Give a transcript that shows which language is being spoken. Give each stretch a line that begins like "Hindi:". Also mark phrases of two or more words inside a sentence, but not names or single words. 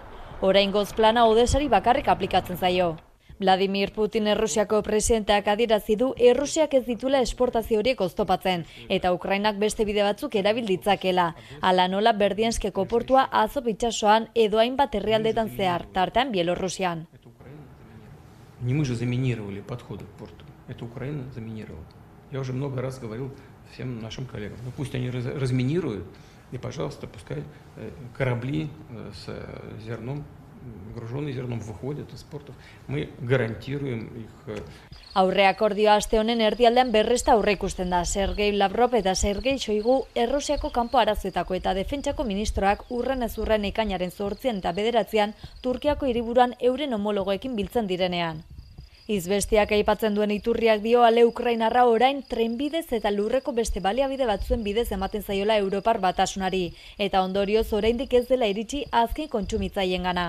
Basque: Oraingoz plana Odesari bakarrik aplikatzen zaio. Vladimir Putin Errusiako presidenteak adierazi du Errusiak ez ditula esportazio horiek oztopatzen eta Ukrainak beste bide batzuk erabil ditzakela. Hala nola Berdianskeko portua Azov itsasoan edo hainbat herrialdetan zehar, tartean Bielorrusian.
Russian: Не мы же заминировали подходы к порту. Это Украина заминировала. Я уже много раз говорил всем нашим коллегам. Ну пусть они разминируют, и, пожалуйста, пускай корабли с зерном, груженные зерном, выходят из портов. Мы гарантируем их.
Basque: Aurre akordioa aste honen erdialdean berresta aurre ikusten da. Sergei Lavrov eta Sergei Shoigu Errusiako kanpo arazoetako eta defentsako ministroak urren ez urren ekainaren 8 eta 9 Turkiako hiriburuan euren homologoekin biltzen direnean. Izbestiak aipatzen duen iturriak dio ale Ukrainarra orain trenbidez eta lurreko beste baliabide batzuen bidez ematen zaiola Europar Batasunari, eta ondorioz oraindik ez dela iritsi azken kontsumitzaileengana.